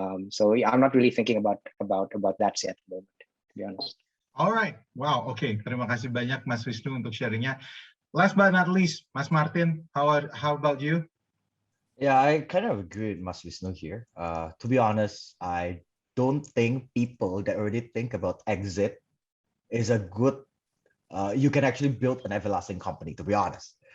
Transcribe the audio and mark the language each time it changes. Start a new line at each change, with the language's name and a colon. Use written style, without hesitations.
English: So yeah, I'm not really thinking about that yet, to be honest. All right, wow, okay.
Indonesian: Terima kasih banyak Mas Wisnu untuk sharingnya.
English: Last but not least, Mas Martin, how about you? Yeah, I kind of agree with Mas Wisnu here. To be honest, I don't think people that already think about exit is a good you can actually build an everlasting company, to be honest.